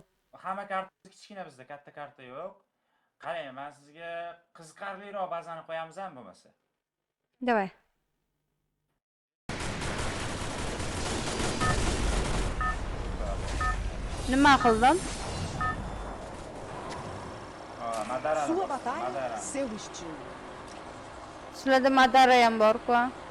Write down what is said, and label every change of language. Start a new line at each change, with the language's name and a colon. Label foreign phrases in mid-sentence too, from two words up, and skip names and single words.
Uzbek: Hamma karta kichkina bizda, katta karta yo'q. Qarang, men sizga qiziqarliroq bazani qo'yamiz ham bo'lmasa. Давай. Nima qildim? Madara.
Portuguese: Sua batalha, seu estilo.
Uzbek: Sizlarda Madara ham bor-ku.